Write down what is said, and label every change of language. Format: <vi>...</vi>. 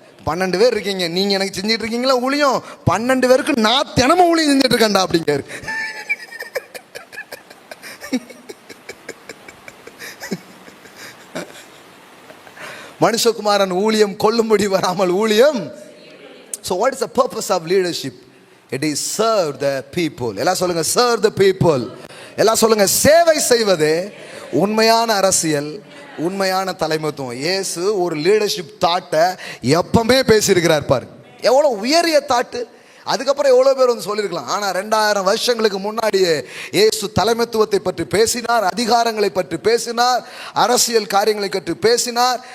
<ta>12 பேர் இருக்கீங்க, நீங்க எனக்கு செஞ்சிட்டு இருக்கீங்களா ஊழியம், 12 பேருக்கு நான் தினமும் ஊழியம் செஞ்சுட்டு இருக்கேன்டா அப்படிங்கிறாரு. மனுஷகுமாரன் ஊழியம் கொள்ளும்படி வராமல் ஊழியம்.</ta> <en>So what is the purpose of leadership? It is serve the people.</en> <ta>எல்லாம் சொல்லுங்க,</ta> <en>serve the people.</en> <ta>எல்லாம் சொல்லுங்க, சேவை செய்வது உண்மையான அரசியல், உண்மையான தலைமைத்துவம். இயேசு ஒரு லீடர்ஷிப் தாட்டை எப்பவுமே பேசியிருக்கிறார் பாரு. எவ்வளோ உயரிய தாட்டு. அதுக்கப்புறம் எவ்வளோ பேர் சொல்லியிருக்கலாம். ஆனால் 2000 வருஷங்களுக்கு முன்னாடியே இயேசு தலைமைத்துவத்தை பற்றி பேசினார், அதிகாரங்களை பற்றி பேசினார், அரசியல் காரியங்களை பற்றி பேசினார்.</ta>